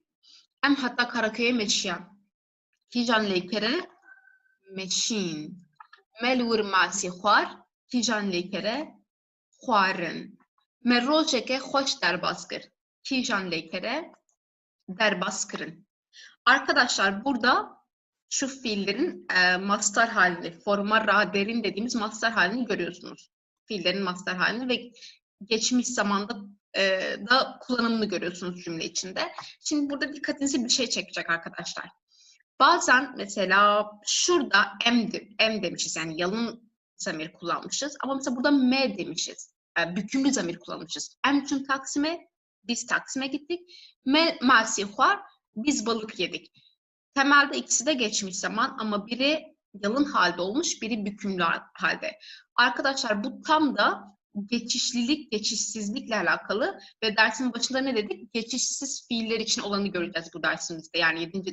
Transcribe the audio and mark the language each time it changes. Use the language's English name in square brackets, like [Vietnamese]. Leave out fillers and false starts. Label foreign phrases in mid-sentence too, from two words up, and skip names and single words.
[Kurdish] Em heta Karaköy'e meşiyan. Kîjan lêkere, meşîn. Me li wir masî xwar. Kîjan lêkere, xwarin. Me rojeke xweş derbas kir. Kîjan lêkere, derbas kirin. [Turkish] Arkadaşlar burada şu fiillerin mastar halini, [Kurdish] forma ra derin [Turkish] dediğimiz mastar halini görüyorsunuz. Fiillerin mastar halini ve geçmiş zamanda da kullanımını görüyorsunuz cümle içinde. Şimdi burada dikkatinizi bir şey çekecek arkadaşlar. Bazen mesela şurada em demişiz, yani yalın zamir kullanmışız ama mesela burada me demişiz. Bükümlü zamir kullanmışız. [Kurdish] Em çün Taksim'e, [Turkish] biz Taksim'e gittik. [Kurdish] Me masî xwar, [Turkish] biz balık yedik. Temelde ikisi de geçmiş zaman ama biri yalın halde olmuş, biri bükümlü halde. Arkadaşlar bu tam da geçişlilik, geçişsizlikle alakalı ve dersin başında ne dedik? Geçişsiz fiiller için olanı göreceğiz bu dersimizde, yani 7.